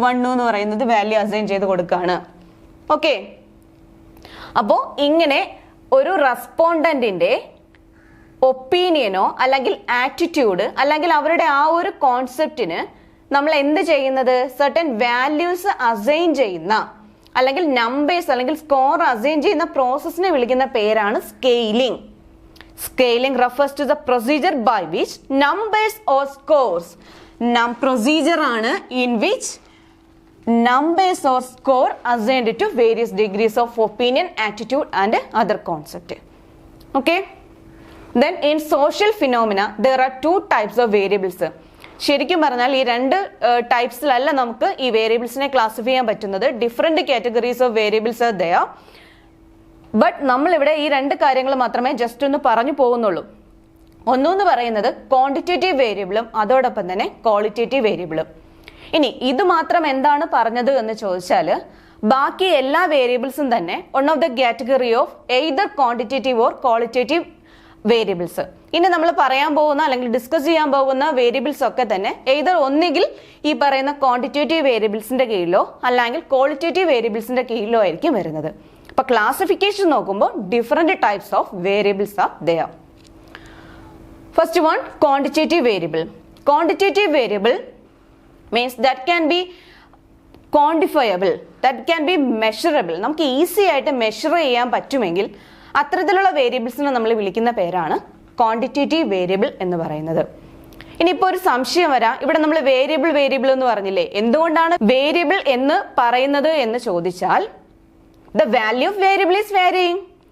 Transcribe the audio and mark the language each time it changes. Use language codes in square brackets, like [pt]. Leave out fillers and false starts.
[ml] 1 എന്ന് പറയുന്നത് value assign ചെയ്ത് കൊടുക്കുകയാണ്. ഓക്കെ, അപ്പോ ഇങ്ങനെ ഒരു റെസ്പോണ്ടന്റിന്റെ ഒപ്പീനിയനോ അല്ലെങ്കിൽ ആറ്റിറ്റ്യൂഡ് അല്ലെങ്കിൽ അവരുടെ ആ ഒരു കോൺസെപ്റ്റിന് നമ്മൾ എന്ത് ചെയ്യുന്നത്? സർട്ടൻ വാല്യൂസ് അസൈൻ ചെയ്യുന്ന അല്ലെങ്കിൽ നമ്പേഴ്സ് അല്ലെങ്കിൽ സ്കോർ അസൈൻ ചെയ്യുന്ന പ്രോസസ്സിനെ വിളിക്കുന്ന പേരാണ് scaling. [en] Scaling refers to the procedure by which numbers or scores, procedure ആണ് in which numbers or score assigned to various degrees of opinion, attitude and other concept. Okay, then in social phenomena there are 2 types of variables. [ml] ശരിക്കും പറഞ്ഞാൽ ഈ 2 ടൈപ്സിലല്ല നമുക്ക് ഈ വേരിയബിൾസിനെ classify ചെയ്യാൻ പറ്റുന്നത്. [en] Different categories of variables are there. [ml] But നമ്മളിവിടെ ഈ 2 കാര്യങ്ങൾ മാത്രമേ ജസ്റ്റ് ഒന്ന് പറഞ്ഞു പോകുന്നുള്ളൂ. ഒന്നെന്ന് പറയുന്നത് ക്വാണ്ടിറ്റേറ്റീവ് വേരിയബിളും അതോടൊപ്പം തന്നെ ക്വാളിറ്റേറ്റീവ് വേരിയബിളും. ഇനി ഇത് മാത്രം എന്താണ് പറഞ്ഞത് എന്ന് ചോദിച്ചാൽ ബാക്കി എല്ലാ വേരിയബിൾസും തന്നെ [en] One of the category of either quantitative or qualitative variables. [ml] ഇനി നമ്മൾ പറയാൻ പോകുന്ന അല്ലെങ്കിൽ ഡിസ്കസ് ചെയ്യാൻ പോകുന്ന വേരിയബിൾസ് ഒക്കെ തന്നെ എയ്തർ ഒന്നുകിൽ ഈ പറയുന്ന ക്വാണ്ടിറ്റേറ്റീവ് വേരിയബിൾസിന്റെ കീഴിലോ അല്ലെങ്കിൽ ക്വാളിറ്റേറ്റീവ് വേരിയബിൾസിന്റെ കീഴിലോ ആയിരിക്കും വരുന്നത്. അപ്പൊ ക്ലാസിഫിക്കേഷൻ നോക്കുമ്പോൾ [en] Different types of variables are there. First one, quantitative variable. Quantitative variable means that can be quantifiable, that can be measurable. [ml] നമുക്ക് ഈസി ആയിട്ട് മെഷർ ചെയ്യാൻ പറ്റുമെങ്കിൽ അത്തരത്തിലുള്ള വേരിയബിൾസിനെ നമ്മൾ വിളിക്കുന്ന പേരാണ് ക്വാണ്ടിറ്റേറ്റീവ് വേരിയബിൾ എന്ന് പറയുന്നത്. ഇനിയിപ്പോൾ ഒരു സംശയം വരാം, ഇവിടെ നമ്മൾ വേരിയബിൾ എന്ന് പറഞ്ഞില്ലേ, എന്തുകൊണ്ടാണ് വേരിയബിൾ എന്ന് പറയുന്നത് എന്ന് ചോദിച്ചാൽ [en] The value of variable is varying.